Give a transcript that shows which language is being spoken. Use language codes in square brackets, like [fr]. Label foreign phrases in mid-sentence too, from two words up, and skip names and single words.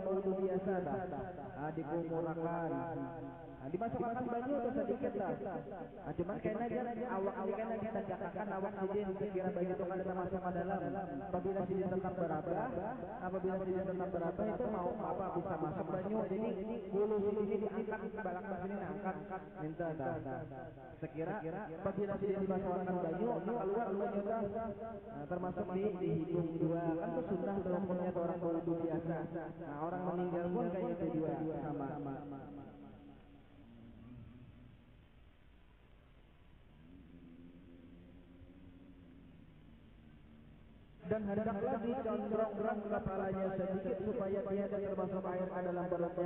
[bjn] mewudu biasa dikumurakan dimasukkan banyu atau sedikit lah cuman kena aja awak ini kena ditegakkan awak sidin sekira banyu itu kan termasuk ke dalam apabila sidin tetap berabah itu mau apa bisa masuk banyu jadi bulu sidin ini diangkat balak sini angkat minta sekira apabila sidin dimasukkan banyu keluar banyu termasuk di hidung juga kan itu sunnah hukumnya orang berwudu biasa. [id] Nah orang meninggal pun kayak itu juga sama. Dan hendaklah dicondrongkan kepalanya sedikit supaya tiada termasuk air ke dalam perutnya.